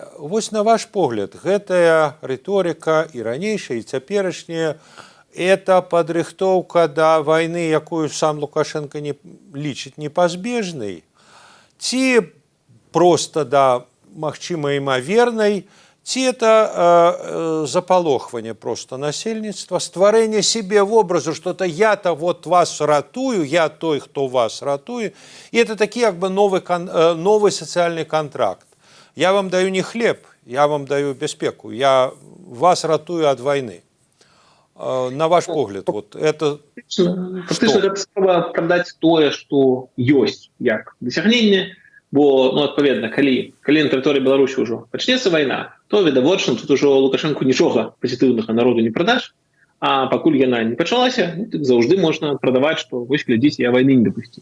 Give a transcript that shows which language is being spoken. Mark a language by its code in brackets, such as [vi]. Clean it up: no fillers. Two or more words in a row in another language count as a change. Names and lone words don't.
[be] Вось на ваш погляд, гэтая рыторыка і ранейшая, і цяперашняя, это падрыхтоўка да вайны, якую сам Лукашенко не лічыць непазбежнай, ці проста да магчыма імавернай, ці это запалохванне просто насельніцтва, стварэнне себе вобразу, [ru] что-то я-то вот [be] вас ратую, я той, хто вас ратуе, і это такі як бы новый сацыяльны контракт. Я вам даю не хлеб, я вам даю бяспеку, я вас ратую ад вайны. На ваш погляд, [ru] вот это [be] фактычна гэта спроба прадаць тое, што ёсць як дасягненне, бо, ну, адпаведна, калі на тэрыторыі Беларусі ўжо пачнецца вайна, то відавочна тут ужо Лукашенку нічога пазітыўнага народу не прадаш, а пакуль яна не пачалася, ну, так заўжды можна прадаваць, што вось глядзіце, я вайны не дапусціў.